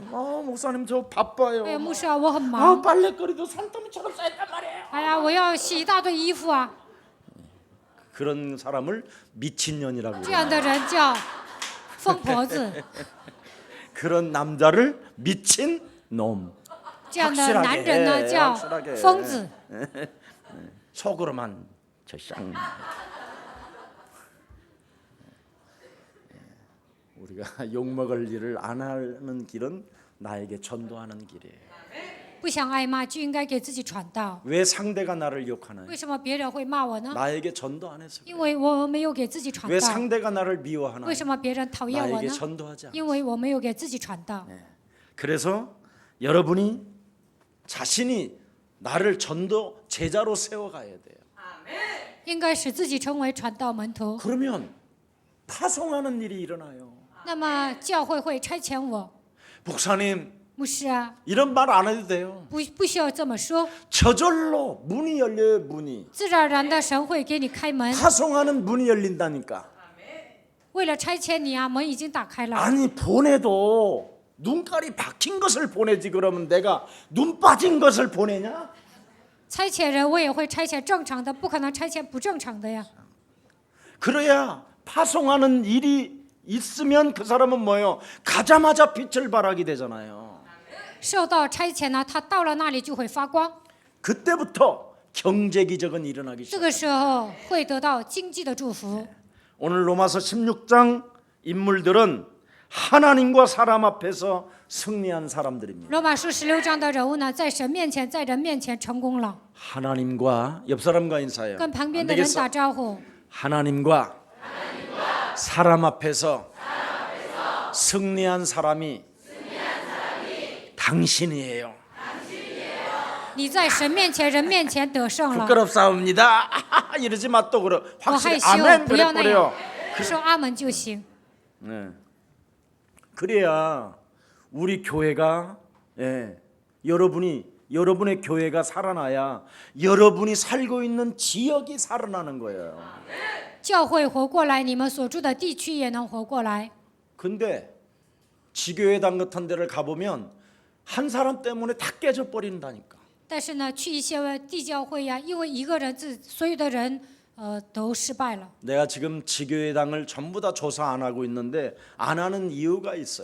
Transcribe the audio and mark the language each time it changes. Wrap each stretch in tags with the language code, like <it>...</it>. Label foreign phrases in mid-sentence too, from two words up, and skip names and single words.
<ko>목사님 저 바빠요.</ko> <zh>哎呀，牧师啊，我很忙。</zh> <ko>빨래거리도 산더미처럼 쌓였단 말이에요.</ko> <zh>哎呀，我要洗一大堆衣服啊。</zh> <ko>그런 사람을 미친년이라고</ko> <zh>这</zh> <ko>그래요.</ko> <zh>样的人叫疯婆子，</zh> <ko>그런 남자를 미친 놈.</ko> <zh>这样的男人呢叫</zh> <ko>확실하게.</ko> <zh>疯子。</zh> <ko>속으로만 저 쌍. 우리가 욕 먹을 일을 안 하는 길은 나에게 전도하는 길이에요.</ko> <zh>不想挨骂就应该给自己传道。</zh> <ko>왜 상대가 나를 욕하나요?</ko> <zh>为什么别人会骂我呢？</zh> <ko>나에게 전도 안 해서.</ko> <zh>因为我没有给自己传</zh> <ko>왜</ko> <zh>道。</zh> <ko>상대가 나를 미워하나요?</ko> <zh>为什么别人讨厌我</zh> <ko>나에게</ko> <zh>呢？</zh> <ko>전도하지 않아.</ko> <zh>因为我没有给自己传道。</zh> <ko>그래서 여러분이 자신이 나를 전도 제자로 세워가야 돼요.</ko> <zh>应该使自己成为传道门徒，</zh> <ko>그러면 파송하는 일이 일어나요.</ko> <zh>那么教会会差遣我。</zh> <ko>목사님</ko> <zh>牧师啊，</zh> <ko>이런 말 안 해도 돼요.</ko> <zh>不需要这么说，</zh> <ko>저절로 문이 열려요. 문이.</ko> <zh>自然而然的神会给你开门。</zh> <ko>파송하는 문이 열린다니까.</ko> <zh>为了差遣你啊，门已经打开了。</zh> <ko>아니 보내도 눈깔이 박힌 것을 보내지 그러면 내가 눈 빠진 것을 보내냐?</ko> <zh>差遣人我也会差遣正常的，不可能差遣不正常的呀。</zh> <ko>그래야 파송하는 일이 있으면 그 사람은 뭐예요? 가자마자 빛을 발하게 되잖아요.</ko> <zh>受到差遣呢，他到了那里就会发光，</zh> <ko>그때부터 경제 기적은 일어나기</ko> <zh>这</zh> <ko>시작.</ko> <zh>个时候会得到经济的祝福。</zh> <ko>오늘 로마서 16장 인물들은 하나님과 사람 앞에서 승리한 사람들입니다.</ko> <zh>罗马书16章的人物呢，在神面前，在人面前成功了，</zh> <ko>하나님과 옆 사람과 인사해요.</ko> <zh>跟旁边</zh> <ko>안</ko> <zh>的人</zh> <ko>되겠어?</ko> <zh>打招呼。</zh> <ko>하나님과 사람 앞에서 승리한 사람이 당신이에요.</ko> <zh>你在神面前、人面前得胜了。</zh> <ko>부끄럽사옵니다. 이러지 마 또 그래.</ko> <zh>我害</zh> <ko>확실히</ko> <zh>羞，</zh> <ko>아멘</ko> <zh>不要那样</zh> <ko>그래버려. ，</ko> <zh>说阿门就行。</zh> <ko>네. 그래야 우리 교회가 여러분의 교회가 살아나야 여러분이 살고 있는 지역이 살아나는 거예요.</ko> <zh>教会活过来，你们所住的地区也能活过来。</zh> <ko>근데 지교회당 같은 데를 가보면 한 사람 때문에 다 깨져 버린다니까.</ko> <zh>但是呢，去一些地教会呀，因为一个人所有的人都失败了。</zh> <ko>내가 지금 지교회당을 전부 다 조사 안 하고 있는데 안 하는 이유가 있어요.</ko>